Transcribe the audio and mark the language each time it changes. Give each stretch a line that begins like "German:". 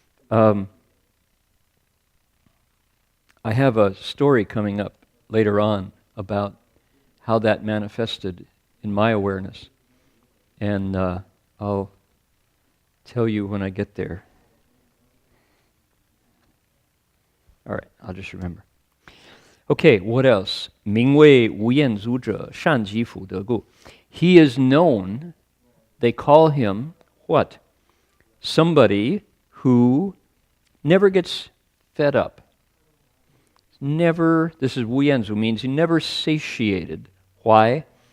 English: I have a story coming up later on about how that manifested in my awareness, and I'll tell you when I get there. All right, I'll just remember. Okay, what else?
Chinese: 名为无厌足者，善积福德故.
English: He is known, they call him what? Somebody who never gets fed up. Never, this is 无厌足, means he never satiated. Why?